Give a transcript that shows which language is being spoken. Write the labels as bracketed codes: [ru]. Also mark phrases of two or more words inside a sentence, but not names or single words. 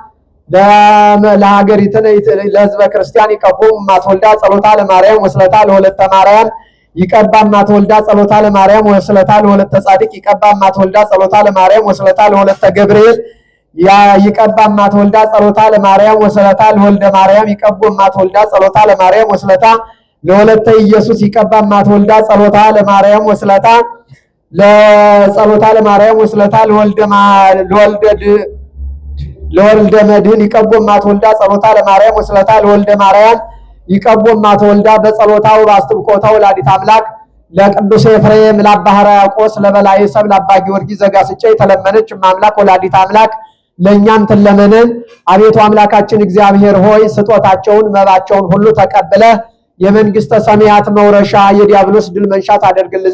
[gez] ለሀገሪትነ ለሕዝበ ክርስቲያን ይቀቦም እማትወልዳ ጸሎታ ለማርያም ወስለታ ለወለተ ማርያም ይቀባ እማትወልዳ ጸሎታ ለማርያም ወስለታ ለወለተ ጻድቅ ይቀባ እማትወልዳ ጸሎታ ለማርያም ወስለታ ለወለተ ገብርኤል ይቀባ እማትወልዳ ጸሎታ ለማርያም ወስለታ ለወልደ ማርያም ይቀቦ እማትወልዳ ጸሎታ ለማርያም ወስለታ ለወለተ ኢየሱስ ይቀባ እማትወልዳ ጸሎታ ለማርያም ወስለታ ለጸሎታ ለማርያም ወስለታ ለወልደ መድህን ይቀቦ እማትወልዳ ጸሎታ ለማርያም ወስለታ ለወልደ ማርያም ይቀቦ እማትወልዳ [am] በጸሎታው በአስተብቆታ ወላዲተ አምላክ ለቅዱስ ኤፍሬም ለአባ ሕርያቆስ ለበላይ ሰብ ለአባ ጊዮርጊስ ዘጋስጫ የተለመነች አምላክ ወላዲተ አምላክ ለእኛም ትለመነን። አቤቱ አምላካችን እግዚአብሔር ሆይ ስጦታቸውን መባቸውን ሁሉ ተቀብለ የመንግስተ ሰማያት መውረሻ የዲያብሎስ ድል መንሻ ታደርግልን